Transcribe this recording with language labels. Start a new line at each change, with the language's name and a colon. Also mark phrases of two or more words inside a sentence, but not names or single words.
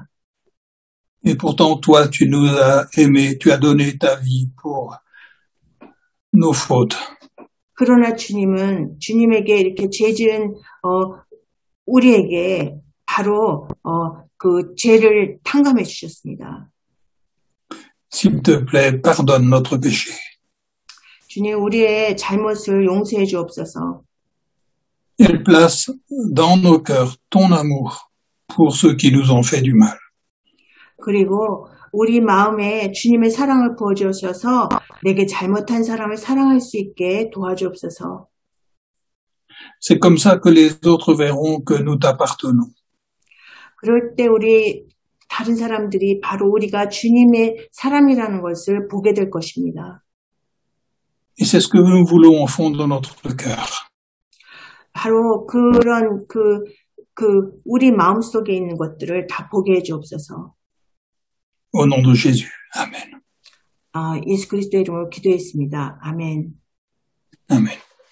French: Et pourtant, toi, tu nous as aimés, tu as donné ta vie pour nos fautes.
Korean: 그러나 주님은 주님에게 이렇게 죄 지은 우리에게 바로 그 죄를 탕감해 주셨습니다.
French: S'il te plaît, pardonne notre péché.
Korean: 주님, 우리의 잘못을 용서해 주옵소서.
French: Et place dans nos cœurs ton amour pour ceux qui nous ont fait du mal.
Korean: 그리고 우리 마음에 주님의 사랑을 부어주셔서 내게 잘못한 사람을 사랑할 수 있게 도와주옵소서.
French: C'est comme ça que les autres verront que nous t'appartenons.
Korean: 그럴 때 우리 다른 사람들이 바로 우리가 주님의 사람이라는 것을 보게 될 것입니다.
French: Et c'est ce que nous voulons au fond de notre cœur.
Korean: 바로 그런 우리 마음속에 있는 것들을 다 보게 해 주옵소서.
French: Au nom de Jésus. Amen.
Korean: 예수 그리스도의 이름으로 기도했습니다. 아멘.
French: Amen.